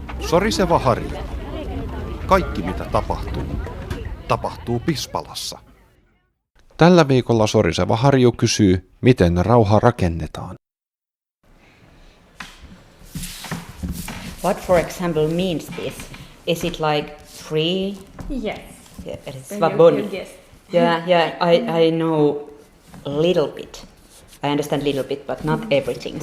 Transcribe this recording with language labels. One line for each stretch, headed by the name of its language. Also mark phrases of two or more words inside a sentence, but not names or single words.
Finnish: Soriseva harju. Kaikki mitä tapahtuu Pispalassa. Tällä viikolla Soriseva harju kysyy, miten rauha rakennetaan.
English: What, for example, means this? Is it like free? Yes. Yeah, it's You guessed. Yeah. I know a little bit. I understand a little bit, but not everything.